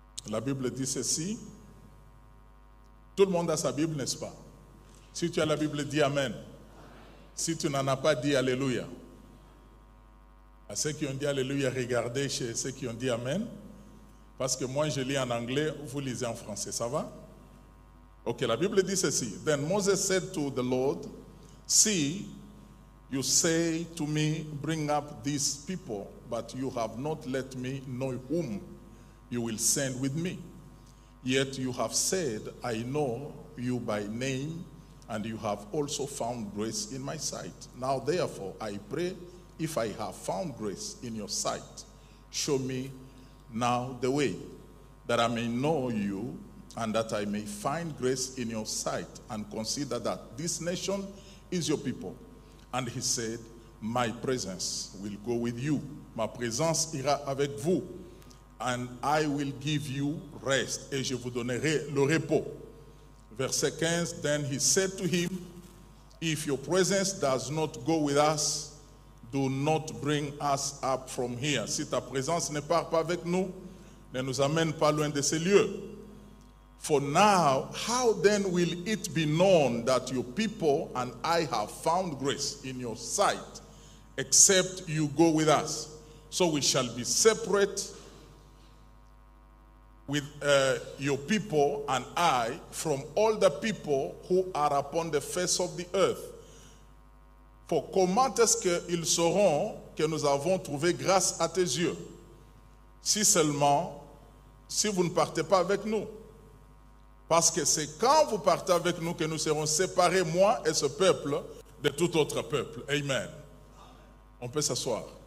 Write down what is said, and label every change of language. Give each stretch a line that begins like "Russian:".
French: La Bible dit ceci. Tout le monde a sa Bible, n'est-ce pas? Si tu as la Bible, dis Amen. Si tu n'en as pas, dis Alléluia. À ceux qui ont dit Alléluia, regardez chez ceux qui ont dit Amen. Parce que moi, je lis en anglais, vous lisez en français. Ça va? Ok, la Bible dit ceci.
English: Then Moses said to the Lord, see, you say to me, bring up these people, but you have not let me know whom you will send with me. Yet you have said, I know you by name, and you have also found grace in my sight. Now therefore, I pray, if I have found grace in your sight, show me now the way, that I may know you, and that I may find grace in your sight, and consider that this nation is your people. And he said, my presence will go with you.
French: Ma présence ira avec vous.
English: And I will give you rest.
French: Et je vous donnerai le repos. Verset 15,
English: then he said to him, if your presence does not go with us, do not bring us up from here.
French: Si ta présence ne part pas avec nous, ne nous amène pas loin de ces lieux.
English: For now, how then will it be known that your people and I have found grace in your sight, except you go with us? So we shall be separate with your people and I from all the people who are upon the face of the earth.
French: For comment est-ce qu'ils sauront que nous avons trouvé grâce à tes yeux? Si seulement, si vous ne partez pas avec nous. Parce que c'est quand vous partez avec nous que nous serons séparés, moi et ce peuple, de tout autre peuple. Amen. On peut s'asseoir.